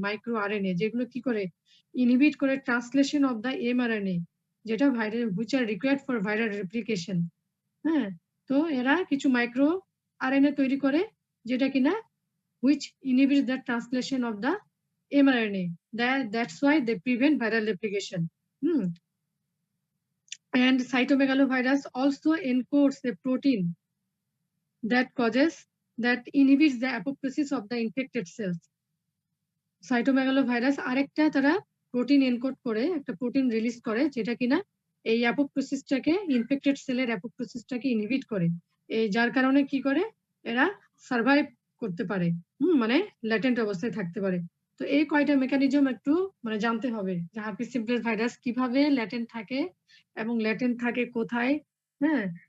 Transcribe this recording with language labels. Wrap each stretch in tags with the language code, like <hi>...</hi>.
<bn>Micro RNA যেগুলো কি করে? ইনহিবিট করে ট্রান্সলেশন অফ দ্য mRNA, যেটা</bn> <en>which are required for viral replication,</en> <bn>হ্যাঁ? তো এরা কিছু মাইক্রো আরএনএ তৈরি করে যেটা কিনা</bn> <en>which inhibits the translation of the mRNA. That's why they prevent viral replication. And cytomegalovirus also encodes a protein that inhibits the apoptosis of the infected cells.</en> <bn>Cytomegalovirus আরেকটা তারা প্রোটিন এনকোড করে একটা protein release করে যেটা কিনা এই অ্যাপোপ্টোসিসটাকে infected সেলের অ্যাপোপ্টোসিসটাকে inhibit করে। এই যার কারণে কি করে? এরা সার্ভাইভ করতে পারে। মানে ল্যাটেন্ট অবস্থায় থাকতে পারে। তো এই কয়টা মেকানিজম একটু মানে জানতে হবে যে হার্পিস সিমপ্লেক্স ভাইরাস কিভাবে ল্যাটেন্ট থাকে এবং ল্যাটেন্ট থাকে কোথায়, হ্যাঁ?</bn>